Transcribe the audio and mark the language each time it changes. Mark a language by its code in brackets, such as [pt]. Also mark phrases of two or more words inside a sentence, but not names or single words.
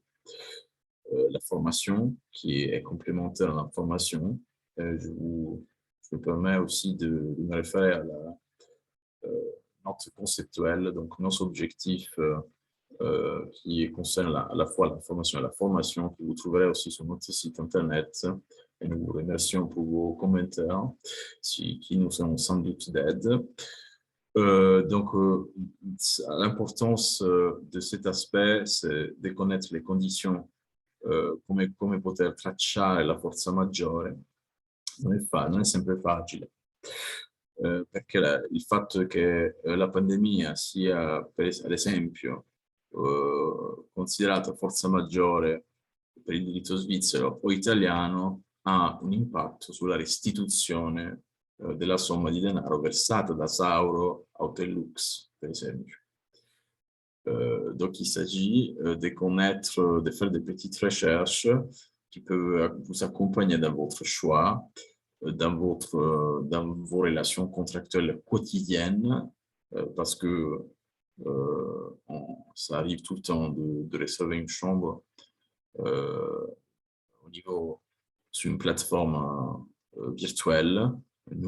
[fr] La formation, qui est complémentaire à la formation, je me permets aussi de me référer à la note conceptuelle, donc nos objectifs qui concernent à la fois la formation et la formation, que vous trouverez aussi sur notre site internet. Et nous vous remercions pour vos commentaires, qui nous sont sans doute d'aide. Donc, l'importance de cet aspect, c'est de connaître les conditions, [it] come poter tracciare la forza maggiore. Non è sempre facile, perché il fatto che la pandemia sia, ad esempio, considerata forza maggiore per il diritto svizzero o italiano ha un impatto sulla restituzione della somma di denaro versata da Sauro a Hôtel Lux, per esempio. [fr] Donc, il s'agit de connaître, de faire des petites recherches qui peuvent vous accompagner dans votre choix, dans vos relations contractuelles quotidiennes, parce que ça arrive tout le temps de réserver une chambre sur une plateforme virtuelle, numérique.